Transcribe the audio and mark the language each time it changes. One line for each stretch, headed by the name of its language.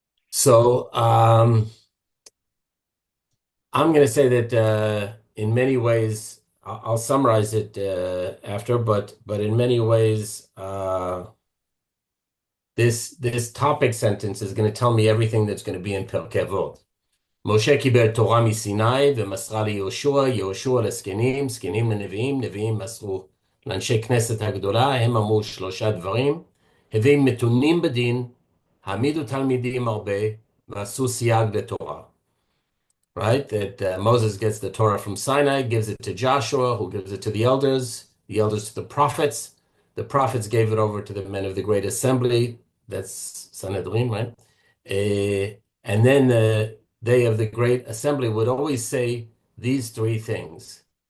English: So I'm going to say that in many ways, I'll summarize it after, but in many ways, this topic sentence is going to tell me everything that's going to be in Pirkei Avot.
Hebrew: משה קיבל תורה מסיני ומסרה ליהושע, יהושע לזקנים, זקנים לנביאים, נביאים מסרו לאנשי כנסת הגדולה, הם אמרו 3 דברים, הביאים מתונים בדין, העמידו תלמידים הרבה, ועשו סייג לתורה.
English: Right? That Moses gets the Torah from Sinai, gives it to Joshua, who gives it to the elders to the prophets. The prophets gave it over to the men of the Great Assembly. That's Sanhedrin, right? And then they of the Great Assembly would always say these 3 things.